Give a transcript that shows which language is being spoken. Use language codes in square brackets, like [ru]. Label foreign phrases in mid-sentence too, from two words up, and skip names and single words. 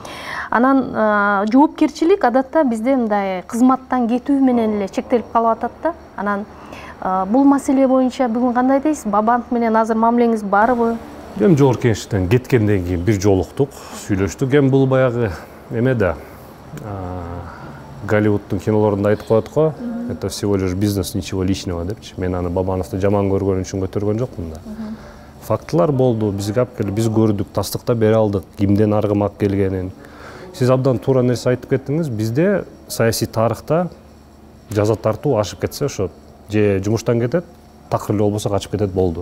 [ky] Анан жоопкерчилик адатта бизде мындай кызматтан кетүү менен эле чектелип калып атат да. Анан бул маселе боюнча бүгүн кандай дейсиз? Бабанов менен азыр мамилеңиз барбы? Эми жогорку кеңештен кеткенден кийин бир жолуктук, сүйлөштүк. Эми бул баягы эме да, Голливуддун кинолорунда айтып коет го, [ru] это всего лишь бизнес, ничего личного депчи. [ky] Мен аны Бабановду жаман көргөн үчүн көтөргөн жокмун да. Фактылар болду, бизге алып келип, биз көрдүк, тастыктап бере алдык, кимден аргымак келгенин. Сиз абдан туура нерсе айтып кеттиңиз. Бизде саясий тарыхта жаза тартуу ашып кетсе, ошо же жумуштан кетет, такыр эле болбосо качып кетет болду.